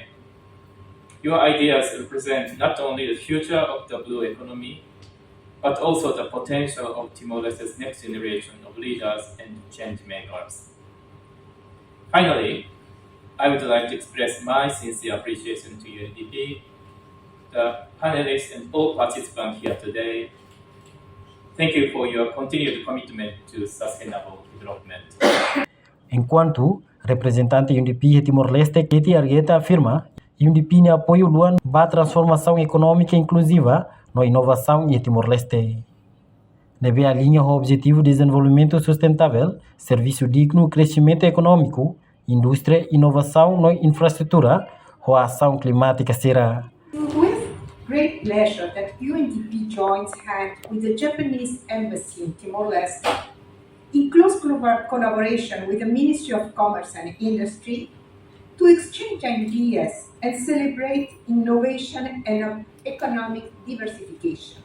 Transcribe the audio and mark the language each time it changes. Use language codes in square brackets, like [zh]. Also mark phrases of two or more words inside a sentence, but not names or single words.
[en] Your ideas represent not only the future of the blue economy, but also the potential of Timor-Leste's next generation of leaders and change makers. Finally, I would like to express my sincere appreciation to UNDP, the panelists and all participants here today. Thank you for your continued commitment to sustainable development. [pt] Enquanto representante UNDP de Timor-Leste, Katie Argueta afirma UNDP [tet] ne apoio luan ba [pt] transformação econômica inclusiva no inovação em Timor-Leste. Nebe alinha o objetivo de desenvolvimento sustentável, serviço digno, crescimento econômico, indústria, inovação no infraestrutura, ou ação climática será. [en] With great pleasure that UNDP joins hands with the Japanese Embassy in Timor-Leste, in close collaboration with the Ministry of Commerce and Industry, to exchange ideas and celebrate innovation and economic diversification.